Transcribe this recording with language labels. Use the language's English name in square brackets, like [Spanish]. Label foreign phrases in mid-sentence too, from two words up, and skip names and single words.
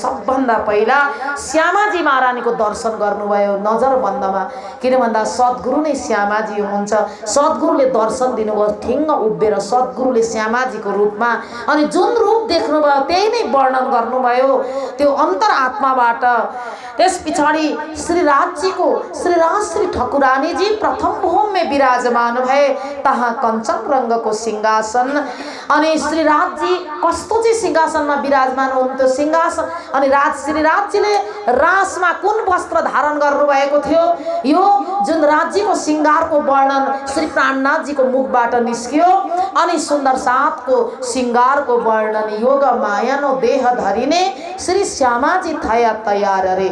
[Nepali] सबभन्दा पहिला श्यामाजी महारानीको दर्शन गर्नुभयो नजरबन्दमा, किन भन्दा सद्गुरु नै श्यामाजी हुनुहुन्छ। सद्गुरुले दर्शन दिनुभयो ठिङ्ग उभिएर सद्गुरुले श्यामाजीको रूपमा, अनि जुन रूप देख्नुभयो त्यही नै वर्णन गर्नुभयो त्यो अन्तरआत्माबाट। त्यस पछाडि श्री राज श्री ठकुरानीजी प्रथम भूमि में विराजमान भए, तहाँ कंचन रंगको सिंहासन, अनि श्री राजजी कस्तो चाहिँ सिंहासनमा विराजमान हुनुहुन्थ्यो सिंहासन, अनि श्री राजजीले रासमा कुन वस्त्र धारण गर्नुभएको थियो, यो जुन राज्यको सिंगारको वर्णन श्री प्राणनाथजीको मुखबाट निस्कियो। अनि सुन्दर साथको सिंगारको वर्णन [Gujarati] યોગ માયાનો દેહ ધરીને શ્રી શ્યામાજી થયા તૈયાર અરે।